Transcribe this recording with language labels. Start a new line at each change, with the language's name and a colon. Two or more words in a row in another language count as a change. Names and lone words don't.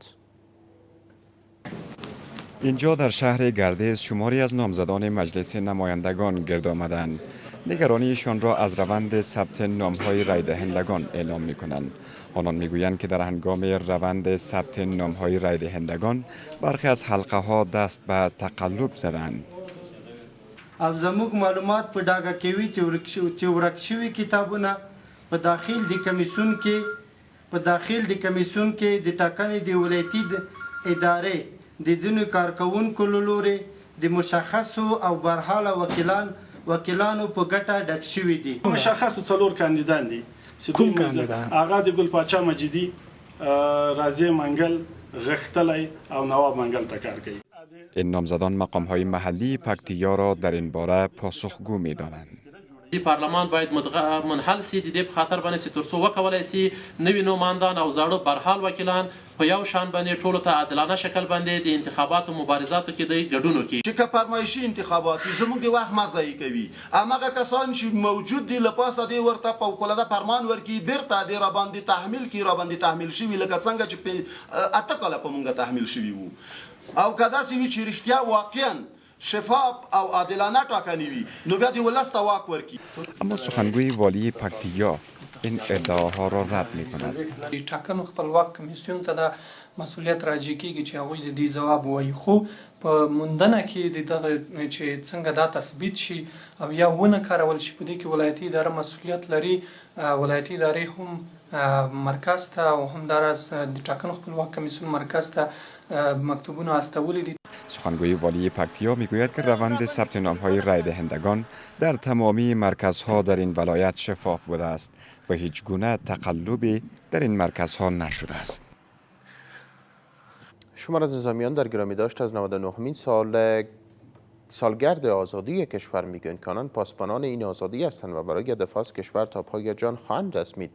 Persian: اینجا در شهر گردیز شماری از نامزدان مجلس نمایندگان گرد آمدند. نگرانیشان را از روند ثبت نام‌های رای دهندگان اعلام می‌کنند. آنان می‌گویند که در هنگام روند ثبت نام‌های رای دهندگان برخی از حلقه‌ها دست به تقلب زدند.
Pashto: او زموږ معلومات په ډاګه کوي چې ورک شوي کتابونه په داخل د کمیسیون کې د ټاکنې د ولایتي ادارې د ځینو کارکوونکو له لورې د مشخصو او برحاله وکیلانو په ګټه ډک شوي دي. مشخص 4 کاندیدان دي. کوم کاندیدان؟ آغا د ګل پاچا مجیدی، رازی منگل، غختلی او نواب منگل تا کار کوي.
Persian: این نامزدان مقام‌های محلی پکتیا را در این باره پاسخگو می‌دانند.
Pashto: پارلمان باید منحل سي د دې په خاطر باندې چې ترڅو وکولای سي نوي نوماندان او زاړه برحال وکیلان په یو شان باندې ټولو ته عادلانه شکل باندې د انتخاباتو مبارزاتو کې د ګډون وکړي. چې که فرمایشي انتخابات زموږ د وخت مزایي کوي، هماغه کسان چې موجود دي لپاسه دی ورته فوق‌العاده فرمان ورکړي، بیرته د را باندې تحمیل شوي لکه څنګه چې 8 کاله په موږ تحمیل شوي وو. او که داسې وي چې رښتیا واقعا شفاف او عادلانه ټاکنې وي نو بیا د ولس ته واک ورکړي.
Persian: اما سخنگوی والی پکتیا این ادعاها را رد می‌کند.
Pashto: ټاکنو خپلواک کمیسیون ته د مسئولیت راجع کیږي چې هغوی د دې ځواب ووایي، خو په موندنه کې د دغه چې څنګه دا تثبیت شي او یا ونه کارول شي په دې کې ولایتي اداره مسئولیت لري. ولایتي ادارې هم مرکز ته او همداراز د ټاکنو خپلواک کمیسیون مرکز ته مکتوبونه استولی دي.
Persian: سخنگوی والی پکتیا میگوید که روند ثبت نام‌های رای دهندگان در تمامی مرکزها در این ولایت شفاف بوده است و هیچ گونه تقلبی در این مرکزها نشده است. شمار از نظامیان در گرامی داشت از 99مین سالگرد آزادی کشور میگویند که آنان پاسبانان این آزادی هستند و برای دفاع از کشور تا پای جان خواهند رسمید.